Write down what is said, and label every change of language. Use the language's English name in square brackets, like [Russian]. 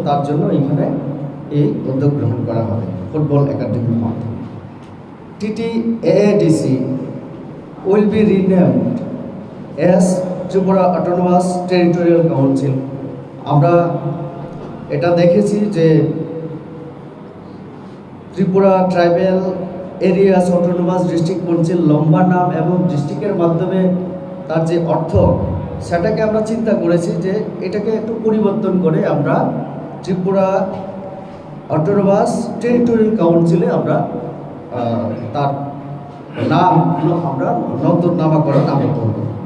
[Bangla] তার জন্য এখানে এই উদ্যোগ গ্রহণ করা হবে ফুটবল একাডেমির মাধ্যমে। [English] TTAADC will be renamed as Tripura autonomous territorial council. [Bangla] আমরা এটা দেখেছি যে Tripura tribal areas autonomous district council লম্বা নাম এবং ডিস্ট্রিক্টের মাধ্যমে তার যে অর্থ, সেটাকে আমরা চিন্তা করেছি যে এটাকে একটু পরিবর্তন করে আমরা ত্রিপুরা অটোনমাস টেরিটোরিয়াল কাউন্সিলে আমরা তার নাম আমরা নতুন নামকরণ আমরা করব।